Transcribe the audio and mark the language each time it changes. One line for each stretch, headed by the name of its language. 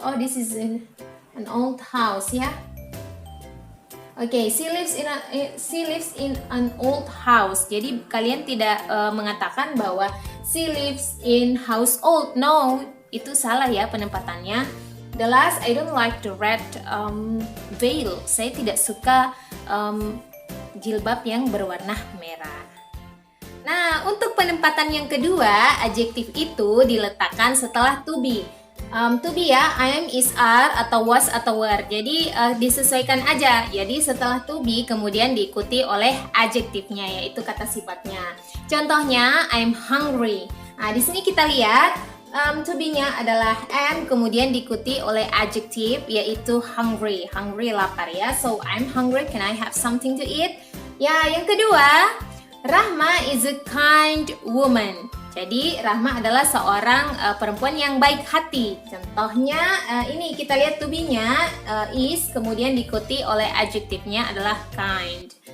English: Oh, this is an old house ya. Oke, she lives in an old house.
Indonesian: Jadi kalian tidak mengatakan bahwa
English: she lives in house old.
Indonesian: No, itu salah ya penempatannya.
English: The last, I don't like the red veil.
Indonesian: Saya tidak suka jilbab yang berwarna merah. Nah, untuk penempatan yang kedua, adjektif itu diletakkan setelah to be. To be ya, am, is, are, atau was, atau were. Jadi disesuaikan aja. Jadi setelah to be kemudian diikuti oleh adjektifnya, yaitu kata sifatnya. Contohnya,
English: I'm hungry.
Indonesian: Nah, di sini kita lihat To-be-nya adalah am, kemudian diikuti oleh adjective yaitu hungry. Hungry, lapar ya.
English: So, I'm hungry, can I have something to eat?
Indonesian: Ya, yang kedua,
English: Rahma is a kind woman.
Indonesian: Jadi Rahma adalah seorang perempuan yang baik hati. Contohnya ini kita lihat to be-nya is, kemudian diikuti oleh adjektifnya adalah kind.